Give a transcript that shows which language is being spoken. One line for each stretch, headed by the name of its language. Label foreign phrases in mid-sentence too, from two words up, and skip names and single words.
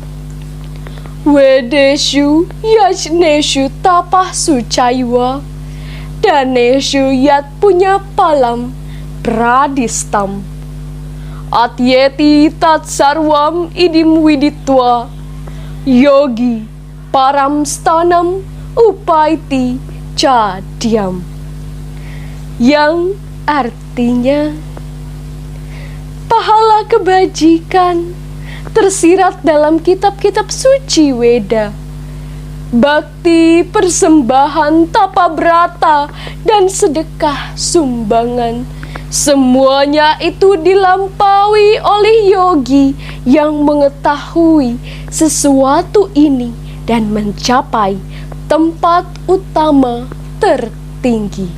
Sanskrit: वेदेषु यज्ञेषु तपःसु चैव दानेषु यत् पुण्य फलं प्रदिष्टम् अत्येति तत् सर्वम् इदं विदित्वा योगी परं स्थानम् उपैति चाद्यम्,
Indonesian: yang artinya pahala kebajikan tersirat dalam kitab-kitab suci Weda. Bakti, persembahan, tapa brata, dan sedekah sumbangan, semuanya itu dilampaui oleh yogi yang mengetahui sesuatu ini dan mencapai tempat utama tertinggi.